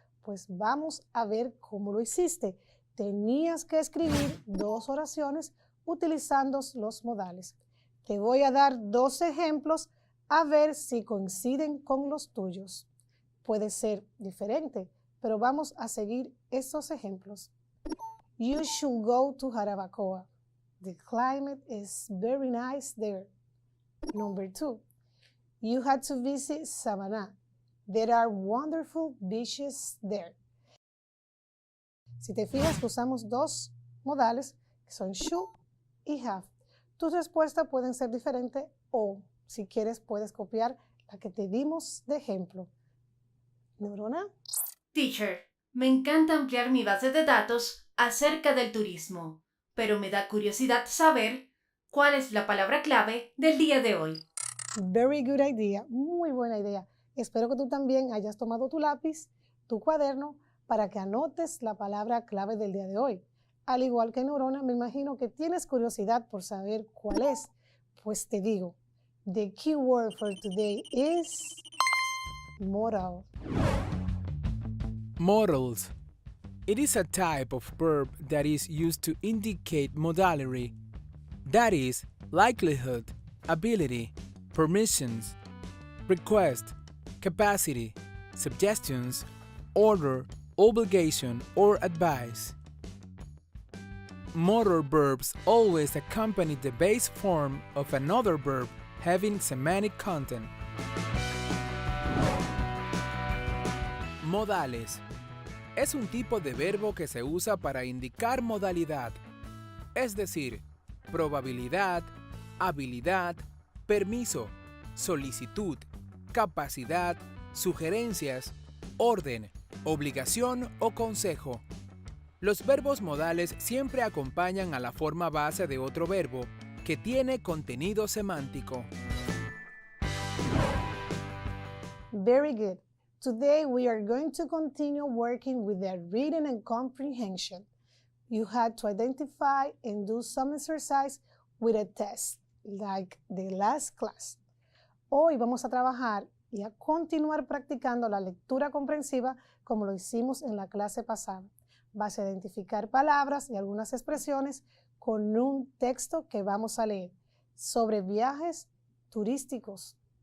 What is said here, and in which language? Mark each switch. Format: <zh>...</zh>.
<es>Pues vamos a ver cómo lo hiciste. Tenías que escribir 2 oraciones utilizando los modales. Te voy a dar 2 ejemplos a ver si coinciden con los tuyos. Puede ser diferente, pero vamos a seguir estos ejemplos.</es> <en>You should go to Jarabacoa. The climate is very nice there. Number 2, you had to visit Samaná. There are wonderful beaches there.</en> <es>Si te fijas, usamos 2 modales que son should y have. Tus respuestas pueden ser diferentes o, si quieres, puedes copiar la que te dimos de ejemplo. ¿Neurona? Teacher, me encanta ampliar mi base de datos acerca del turismo, pero me da curiosidad saber cuál es la palabra clave del día de hoy.</es> <en>Very good idea,</en> <es>muy buena idea. Espero que tú también hayas tomado tu lápiz, tu cuaderno, para que anotes la palabra clave del día de hoy. Al igual que Neurona, me imagino que tienes curiosidad por saber cuál es. Pues te digo,</es> <en>The key word for today is modal. Modals. It is a type of verb that is used to indicate modality, that is, likelihood, ability, permissions, request, capacity, suggestions, order, obligation, or advice. Modal verbs always accompany the base form of another verb having semantic content.</en> <es>Modales. Es un tipo de verbo que se usa para indicar modalidad, es decir, probabilidad, habilidad, permiso, solicitud, capacidad, sugerencias, orden, obligación o consejo. Los verbos modales siempre acompañan a la forma base de otro verbo que tiene contenido semántico.</es> <en>Very good. Today we are going to continue working with the reading and comprehension. You had to identify and do some exercise with a test, like the last class.</en> <es>Hoy vamos a trabajar y a continuar practicando la lectura comprensiva como lo hicimos en la clase pasada. Vas a identificar palabras y algunas expresiones con un texto que vamos a leer sobre viajes turísticos.</es>